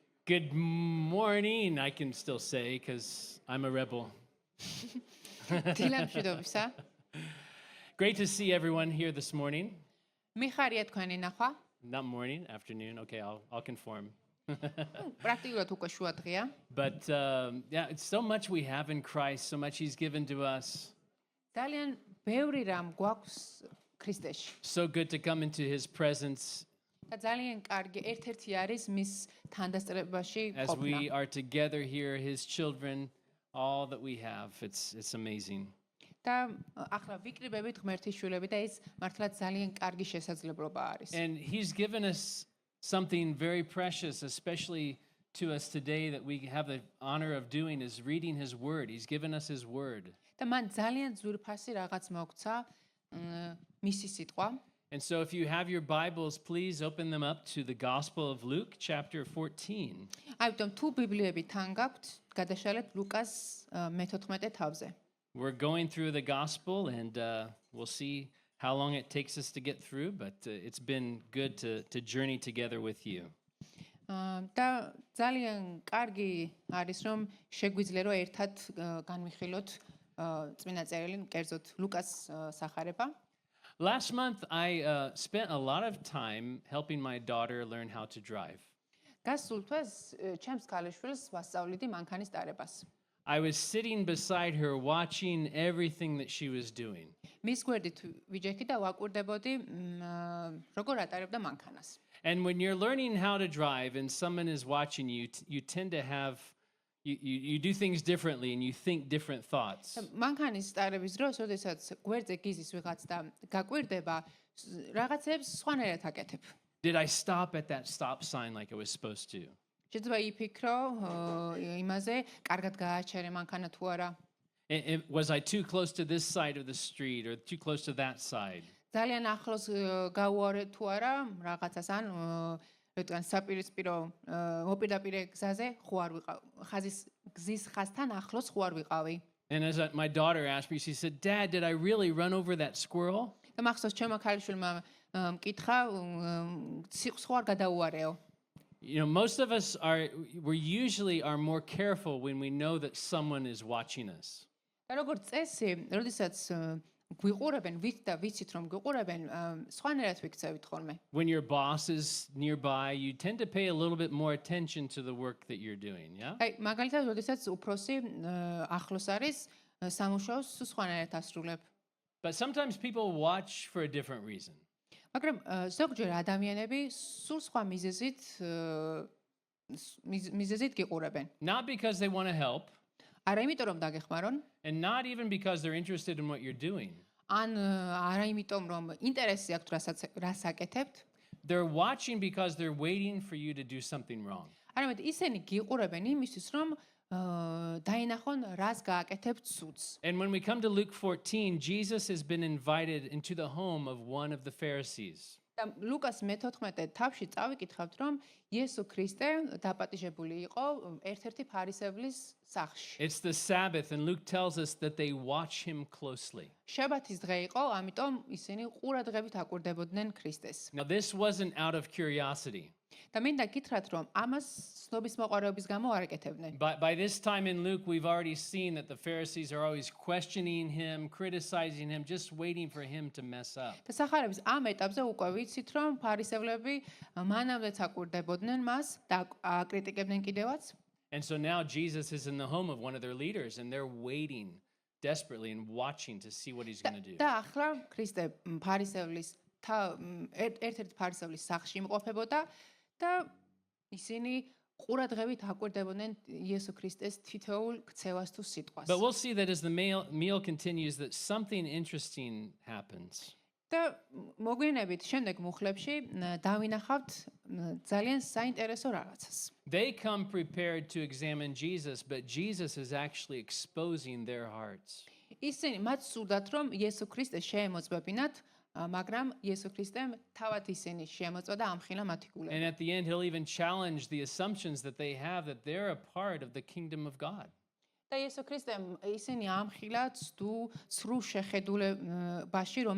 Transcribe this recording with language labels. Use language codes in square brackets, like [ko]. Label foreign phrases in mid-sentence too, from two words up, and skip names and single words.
[en] Good morning, I can still say, because I'm a rebel. [ka] დილამშვიდობისა. [en] Great to see everyone here this morning. [ka] მიხარია თქვენი ნახვა. [en] Not morning, afternoon. Okay, I'll conform. [ka] პრაქტიკულად უკვე შუა დღეა. [en] But yeah, it's so much we have in Christ, so much He's given to us. [ka] ძალიან ბევრი რამ გვაქვს ქრისტეში. [en] So good to come into His presence [ka] და ძალიან კარგი ერთ-ერთი არის მის თანდასწრებაში [en] as we [ka] ყოფნა. [en] are together here, His children, all that we have. It's amazing. [ka] და ახლა ვიკრიბებით ღმერთის შვილები და ეს მართლაც ძალიან კარგი შესაძლებლობა არის. [en] And He's given us something very precious, especially to us today, that we have the honor of doing, is reading His Word. He's given us His Word. [ka] და მან ძალიან ძვირფასი რაღაც მოგცა მისი სიტყვა. [en] And so if you have your Bibles, please open them up to the Gospel of Luke, chapter 14. [ka] აიიტომ თუ ბიბლიები თან გაქვთ, გადაშალეთ ლუკას მე-14 თავზე. [en] We're going through the Gospel, and we'll see how long it takes us to get through, but it's been good to journey together with you. [ka] და ძალიან კარგი არის რომ შეგვიძლია რომ ერთად განვიხილოთ წმინდა წერილი, კერძოდ ლუკას სახარება. [en] Last month, I spent a lot of time helping my daughter learn how to drive. [ka] გასულ თვეს ჩემს ქალიშვილს ვასწავლიდი მანქანის ტარებას. [en] I was sitting beside her watching everything that she was doing. [ka] მის გვერდით ვიჯექი და ვაკვირდებოდი როგორ ატარებდა მანქანას. [en] And when you're learning how to drive and someone is watching you, you tend to have, you do things differently and you think different thoughts. [ka] მანქანის ტარების დროს, როდესაც გვერდზე გიზის ვიღაც და გაკვირდება, რაღაცებს სხვანაირად აკეთებ. [en] Did I stop at that stop sign like I was supposed to? [ka] შეიძლება იფიქრო იმაზე, კარგად გააჩერე მანქანა თუ არა. [en] Was I too close to this side of the street or too close to that side? [ka] ძალიან ახლოს გაუარე თუ არა რაღაცას ან რადგან საპირისპირო მოპირდაპირე გზაზე ხო არ ვიყავ ხაზის გზის ხაზთან ახლოს ხო არ ვიყავი. [en] And as my daughter asked me, she said, "Dad, did I really run over that squirrel?" [ka] და მახსოვს ჩემო ქალიშვილმა მკითხა სიყვს ხო არ გადაუარეო. [en] You know, most of us we usually are more careful when we know that someone is watching us. [ka] და როგორც წესი, როდესაც გვიყურებენ, ვით და ვიცით რომ გვიყურებენ, სხვანაირად ვიქცევით ხოლმე. [en] When your boss is nearby, you tend to pay a little bit more attention to the work that you're doing, yeah? [ka] აი, მაგალითად, როდესაც უფროსი ახლოს არის, სამუშაოს სხვანაირად ასრულებ. [en] But sometimes people watch for a different reason. [ka] მაგრამ ზოგჯერ ადამიანები სულ სხვა მიზეზით გიყურებენ. [en] Not because they want to help, [ka] არა იმიტომ რომ დაგეხმარონ, [en] and not even because they're interested in what you're doing. [ka] ან არა იმიტომ რომ ინტერესი აქვთ რას აკეთებთ. [en] They're watching because they're waiting for you to do something wrong. [ka] არამედ ისინი გიყურებენ იმისთვის რომ დაინახონ რას გააკეთებთ სუწს. [en] And when we come to Luke 14, Jesus has been invited into the home of one of the Pharisees. [ka] და ლუკას მე-14 თავში წავიკითხავთ რომ იესო ქრისტე დაპატიჟებული იყო ერთ-ერთი ფარისევლის სახლში. [en] It's the Sabbath, and Luke tells us that they watch him closely. [ka] შაბათის დღე იყო, ამიტომ ისინი ყურადღებით აკვირდებოდნენ ქრისტეს. [en] Now, this wasn't out of curiosity. [ka] და მინდა გითხრათ რომ ამას ცნობის მოყარების გამო არ აკეთებდნენ. [en] By this time in Luke, we've already seen that the Pharisees are always questioning him, criticizing him, just waiting for him to mess up. [ka] და სახარების ამ ეტაპზე უკვე ვიცით რომ ფარისევლები მანამდეც აკვირდებოდნენ მას და აკრიტიკებდნენ კიდევაც. [en] And so now Jesus is in the home of one of their leaders, and they're waiting desperately and watching to see what he's going to do. [ka] და ახლა ქრისტე ფარისევლის ერთ-ერთი ფარისევლის სახლში იმყოფებოდა და ისინი ყურადღებით აკვირდებოდნენ იესო ქრისტეს თითოეულ ქცევას თუ სიტყვას. [en] But we'll see that as the meal continues, that something interesting happens. [ka] და მოგვიანებით შემდეგ მუხლებში დავინახავთ ძალიან საინტერესო რაღაცას. [en] They come prepared to examine Jesus, but Jesus is actually exposing their hearts. [ka] ისინი მათ სურდათ რომ იესო ქრისტე შეემოწმებინათ, მაგრამ იესო ქრისტემ თავად ისინი შეემოწმა და ამხილა მათი გულები. [en] And at the end, he'll even challenge the assumptions that they have that they're a part of the kingdom of God. [ka] და იესო ქრისტემ ისინი ამხილა ცრუ შეხედულებაში, რომელიც მათ ჰქონდათ.